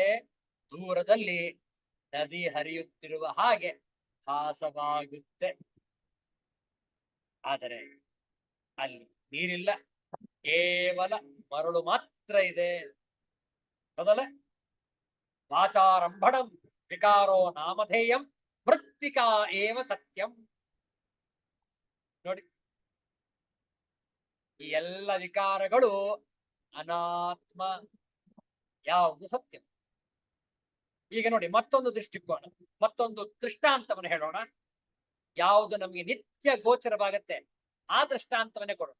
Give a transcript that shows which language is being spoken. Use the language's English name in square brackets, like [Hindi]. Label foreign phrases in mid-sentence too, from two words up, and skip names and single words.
[Kannada] ದೂರದಲ್ಲಿ ನದಿ ಹರಿಯುತ್ತಿರುವ ಹಾಗೆ ಭಾಸವಾಗುತ್ತೆ. ಆದರೆ ಅಲ್ಲಿ ನೀರಿಲ್ಲ, ಕೇವಲ ಮರಳು ಮಾತ್ರ ಇದೆ. ಹೌದಲ್ಲ? [Sanskrit] ವಾಚಾರಂಭಣಂ ವಿಕಾರೋ ನಾಮಧೇಯಂ ಮೃತ್ತಿಕಾ ಏವ ಸತ್ಯಂ. [Kannada] ನೋಡಿ, ಈ ಎಲ್ಲ ವಿಕಾರಗಳು ಅನಾತ್ಮ, ಯಾವುದು ಸತ್ಯ. ಈಗ ನೋಡಿ, ಮತ್ತೊಂದು ದೃಷ್ಟಿಕೋನ, ಮತ್ತೊಂದು ದೃಷ್ಟಾಂತವನ್ನು ಹೇಳೋಣ. ಯಾವುದು ನಮಗೆ ನಿತ್ಯ ಗೋಚರವಾಗತ್ತೆ ಆ ದೃಷ್ಟಾಂತವನ್ನೇ ಕೊಡೋಣ.